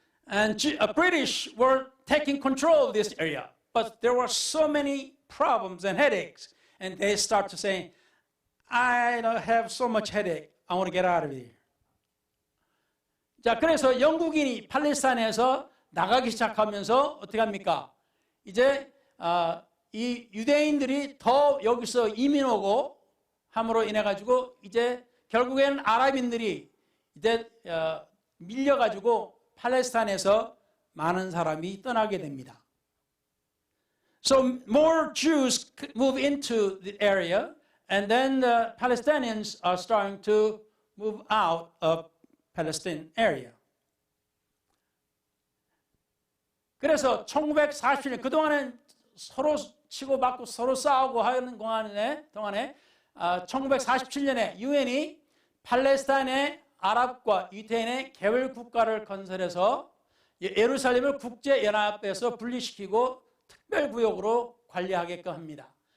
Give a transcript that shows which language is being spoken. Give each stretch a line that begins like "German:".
English: And British were taking control of this area, but there were so many problems and headaches, and they start to say, I have so much headache. I want to get out of here.
Korean: 자, 그래서 영국인이 팔레스타인에서 나가기 시작하면서 어떻게 합니까? 이제 이 유대인들이 더 여기서 이민 오고 함으로 인해 가지고 이제 결국에는 아랍인들이 이제 밀려 가지고 팔레스타인에서 많은 사람이 떠나게 됩니다.
English: So more Jews move into the area, and then the Palestinians are starting to move out of Palestine area.
Korean: 그래서 1947년 그동안은 서로 치고받고 서로 싸우고 하는 동안에 1947년에 유엔이 팔레스타인의 아랍과 유대인의 개별 국가를 건설해서 예루살렘을 국제연합에서 분리시키고 특별구역으로 관리하게끔 합니다.